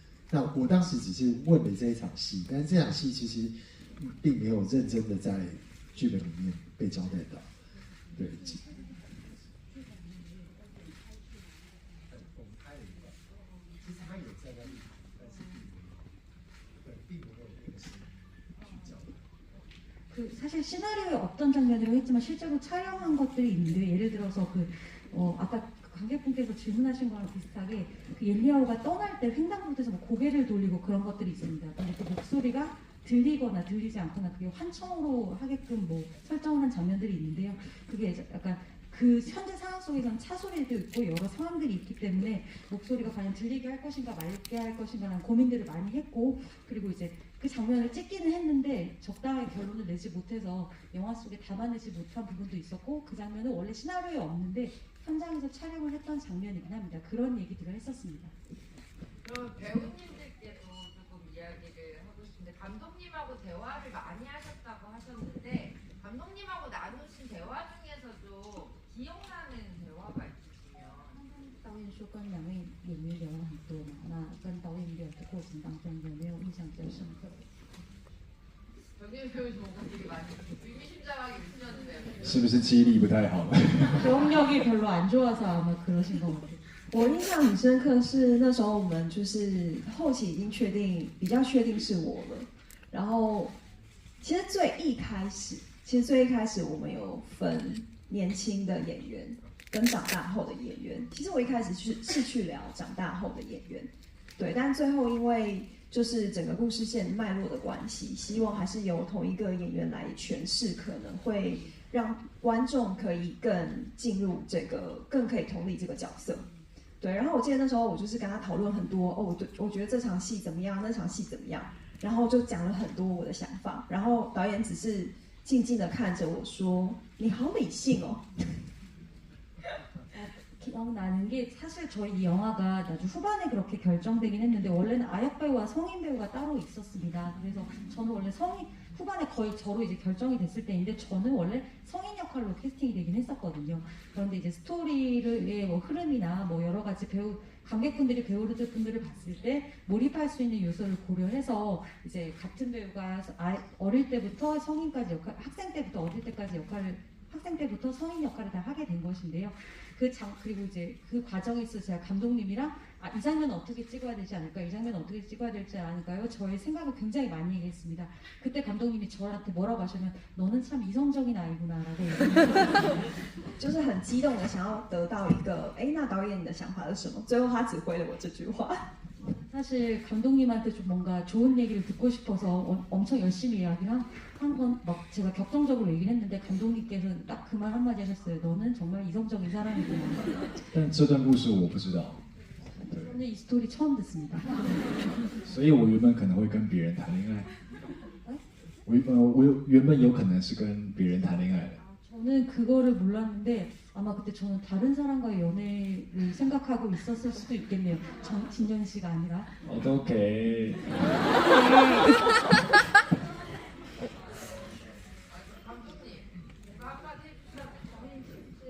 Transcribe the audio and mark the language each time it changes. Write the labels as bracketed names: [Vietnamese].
[Chinese] 那我当时只是问了这一场戏，但是这场戏其实并没有认真的在剧本里面被交代到。对，我们拍了一段，其实他有在那里，但是并没有那个时去交代。 [Korean] 사실 시나리오에 없던 장면이라고 했지만 실제로 촬영한 것들이 있는데 예를 들어서 아까 관객분께서 질문하신 거랑 비슷하게 그 옌리아오가 떠날 때 횡단보도에서 뭐 고개를 돌리고 그런 것들이 있습니다. 근데 그 목소리가 들리거나 들리지 않거나 그게 환청으로 하게끔 뭐 설정을 한 장면들이 있는데요. 그게 약간 그 현재 상황 속에서는 차 소리도 있고 여러 상황들이 있기 때문에 목소리가 과연 들리게 할 것인가 말게 할 것인가라는 고민들을 많이 했고 그리고 이제 그 장면을 찍기는 했는데 적당하게 결론을 내지 못해서 영화 속에 담아내지 못한 부분도 있었고 그 장면은 원래 시나리오에 없는데 현장에서 촬영을 했던 장면이긴 합니다. 그런 얘기들을 했었습니다. 그럼 배우님들께도 조금 이야기를 하고 싶은데 감독님하고 대화를 많이 하셨다고 하셨는데 감독님하고 나누신 대화 중에서도 기억나는 대화가 있으시면 [Chinese] 导演说跟两位演员聊了很多嘛，那跟导演聊的过程当中有没有印象比较深刻的？ [Korean] 정일 배우 좋은 거 되게 많이 의미심장하게 웃으셨는데요. [Chinese] 是不是记忆力不太好？ [Korean] 기억력이 별로 안 좋아서 아마 그러신 것 같아요. [Chinese] 我印象很深刻是那时候我们就是后期已经比较确定是我了，然后其实最一开始我们有分年轻的演员跟长大后的演员。其实我一开始是去聊长大后的演员，对，但最后因为就是整个故事线脉络的关系，希望还是由同一个演员来诠释，可能会让观众可以更进入这个，更可以同理这个角色。对，然后我记得那时候我就是跟他讨论很多我觉得这场戏怎么样，那场戏怎么样，然后就讲了很多我的想法，然后导演只是静静的看着我说：“你好理性哦。” [Korean] 기억나는 게 사실 저희 이 영화가 나중 후반에 그렇게 결정되긴 했는데 원래는 아역 배우와 성인 배우가 따로 있었습니다. 그래서 저는 원래 후반에 거의 저로 이제 결정이 됐을 때인데 저는 원래 성인 역할로 캐스팅이 되긴 했었거든요. 그런데 이제 스토리의 뭐 흐름이나 뭐 여러 가지 관객분들이 배우분들을 봤을 때 몰입할 수 있는 요소를 고려해서 이제 같은 배우가 어릴 때부터 성인까지 학생 때부터 어릴 때까지 학생 때부터 성인 역할을 다 하게 된 것인데요. 그리고 이제 그 과정에서 제가 감독님이랑 이 장면은 어떻게 찍어야 되지 않을까요? 이 장면은 어떻게 찍어야 되지 않을까요? 저의 생각을 굉장히 많이 얘기했습니다. 그때 감독님이 저한테 뭐라고 하시면 너는 참 이성적인 아이구나라고 얘기했어요. [Chinese] 就是很激动的想要得到一个，那导演你的想法是什么？最后他只回了我这句话。 [Korean] 사실 감독님한테 좀 뭔가 좋은 얘기를 듣고 싶어서 엄청 열심히 이야기를 한 건 막 제가 격정적으로 얘기를 했는데 감독님께서는 딱 그 말 한마디 하셨어요. 너는 정말 이성적인 사람이구나. [Chinese] 但这段故事我不知道， [Korean] 저는 이 스토리 처음 듣습니다. [Chinese] 所以我原本可能会跟别人谈恋爱。我原本有可能是跟别人谈恋爱的。 [Korean] 저는 그거를 몰랐는데 아마 그때 저는 다른 사람과의 연애를 생각하고 있었을 수도 있겠네요. 진정 씨가 아니라. 어떡해. 감독님, 한마디 해주셔도